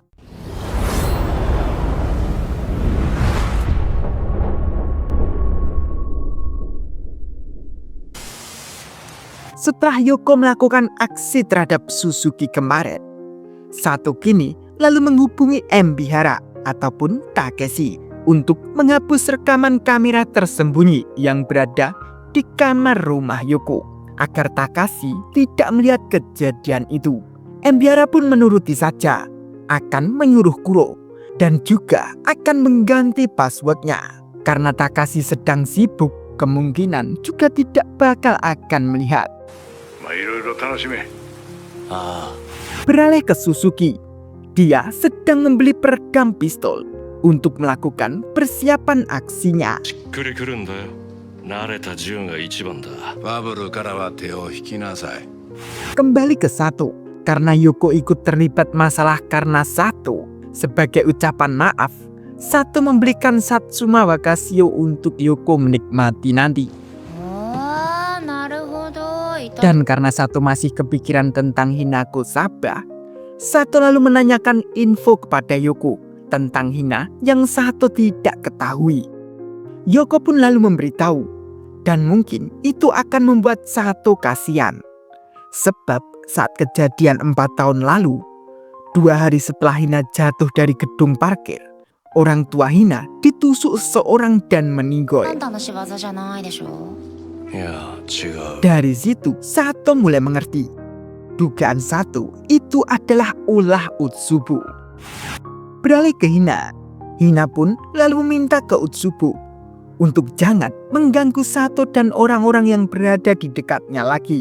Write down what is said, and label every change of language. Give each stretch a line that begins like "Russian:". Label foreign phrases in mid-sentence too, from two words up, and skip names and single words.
Indonesian: Setelah Yoko melakukan aksi terhadap Suzuki kemarin, Sato kini lalu menghubungi Mbihara ataupun Takeshi untuk menghapus rekaman kamera tersembunyi yang berada di kamar rumah Yoko agar Takashi tidak melihat kejadian itu. Mbihara pun menuruti saja, akan menyuruh Kuro dan juga akan mengganti passwordnya. Karena Takashi sedang sibuk, kemungkinan juga tidak bakal akan melihat.
Japanese: まあいろいろ楽しめ。
Indonesian: Beralih ke Suzuki, dia sedang membeli peredam pistol untuk melakukan persiapan aksinya.
Japanese: しっくりくるんだよ。慣れた銃が一番だ。ファブルからは手を引きなさい。
Indonesian: Kembali ke Sato, karena Yoko ikut terlibat masalah karena Sato. Sebagai ucapan maaf, Sato membelikan Satsuma Wakashio untuk Yoko menikmati nanti.
Japanese: あー、なるほど。
Indonesian: Dan karena Sato masih kepikiran tentang Hinako Saba, Sato lalu menanyakan info kepada Yoko tentang Hina yang Sato tidak ketahui. Yoko pun lalu memberitahu, dan mungkin itu akan membuat Sato kasihan. Sebab saat kejadian 4 tahun lalu, 2 hari setelah Hina jatuh dari gedung parkir, orang tua Hina ditusuk seseorang dan meninggoy.
Japanese: あんたの仕業じゃないでしょ。いや違う。
Indonesian: Dari situ, Sato mulai mengerti. Dugaan Sato itu adalah ulah Utsubo. Beralih ke Hina, Hina pun lalu meminta ke Utsubo untuk jangan mengganggu Sato dan orang-orang yang berada di dekatnya lagi.